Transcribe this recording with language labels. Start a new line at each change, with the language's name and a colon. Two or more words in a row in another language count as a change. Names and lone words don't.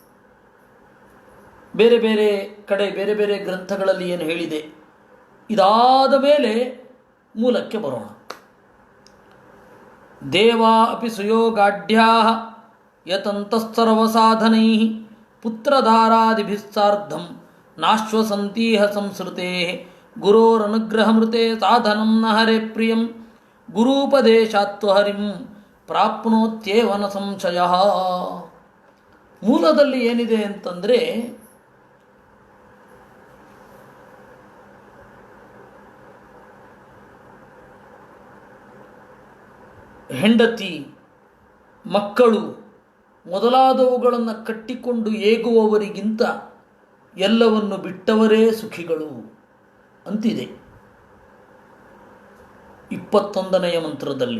Kannada: ಬೇರೆ ಬೇರೆ ಕಡೆ ಬೇರೆ ಬೇರೆ ಗ್ರಂಥಗಳಲ್ಲಿ ಏನು ಹೇಳಿದೆ, ಇದಾದ ಮೇಲೆ ಮೂಲಕ್ಕೆ ಬರೋಣ.
Sanskrit: ದೇವಾ ಅಪಿ ಸುಯೋಗಾಢ್ಯಾ ಯತಂತಸ್ಸರ್ವಸಾಧನೈ ಪುತ್ರಧಾರಾದಿಭಿಸ್ಸಾರ್ಧಂ ನಾಶ್ವಸಂತೀಹ ಸಂಸ್ಕೃತೆ ಗುರೋರನುಗ್ರಹಮೃತೆ ಸಾಧನಂ ನ ಹರೇ ಪ್ರಿಯಂ ಗುರೂಪದೇಶಾತ್ವಹರಿಂ ಪ್ರಾಪ್ನೋತ್ಯೇವನ ಸಂಶಯ.
Kannada: ಮೂಲದಲ್ಲಿ ಏನಿದೆ ಅಂತಂದರೆ, ಹೆಂಡತಿ, ಮಕ್ಕಳು ಮೊದಲಾದವುಗಳನ್ನು ಕಟ್ಟಿಕೊಂಡು ಏಗುವವರಿಗಿಂತ ಎಲ್ಲವನ್ನು ಬಿಟ್ಟವರೇ ಸುಖಿಗಳು ಅಂತಿದೆ 21ನೆಯ ಮಂತ್ರದಲ್ಲಿ.